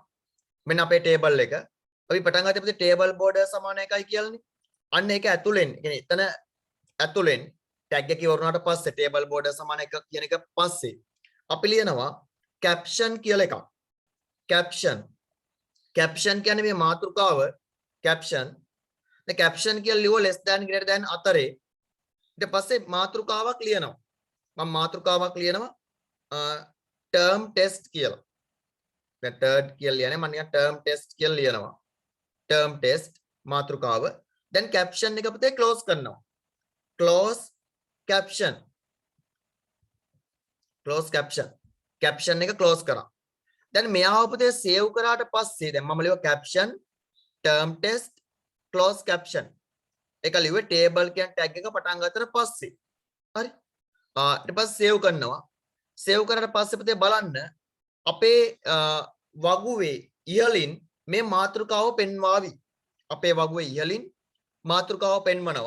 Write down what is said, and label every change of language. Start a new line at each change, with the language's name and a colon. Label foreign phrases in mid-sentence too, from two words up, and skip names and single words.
Sinhala: මෙන්න අපේ ටේබල් එක. අපි පටන් ගත්තේ
English: table border
Sinhala: සමාන එකයි කියලානේ. අන්න ඒක ඇතුලෙන්, කියන්නේ එතන ඇතුලෙන් tag එක ඉවරනාට පස්සේ
English: table border
Sinhala: සමාන එක කියන එක පස්සේ අපි ලියනවා caption කියලා එකක්. caption කියන්නේ මේ මාතෘකාව caption.
English: the caption
Sinhala: කියලා ලියුව
English: less than greater than
Sinhala: අතරේ ඊට පස්සේ මාතෘකාවක් ලියනවා. මම මාතෘකාවක් ලියනවා
English: term test
Sinhala: කියලා. දැන් third කියලා ලියන්නේ මම නිකන්
English: term test
Sinhala: කියලා ලියනවා.
English: term test
Sinhala: මාතෘකාව. දැන් caption එක පුතේ close කරනවා.
English: close caption.
Sinhala: caption එක close කරා. දැන් මෙයාව පුතේ save කරාට පස්සේ දැන් මම ලියුවා
English: caption term test close caption.
Sinhala: ඒක ලිව්වේ table කියන tag එක පටන් ගත්තට පස්සේ. හරි. ඊට පස්සේ save කරනවා. save කරාට පස්සේ පුතේ බලන්න අපේ වගුවේ ඉහළින් මේ මාතෘකාව පෙන්වාවි. අපේ වගුවේ ඉහළින් මාතෘකාව පෙන්වනවා.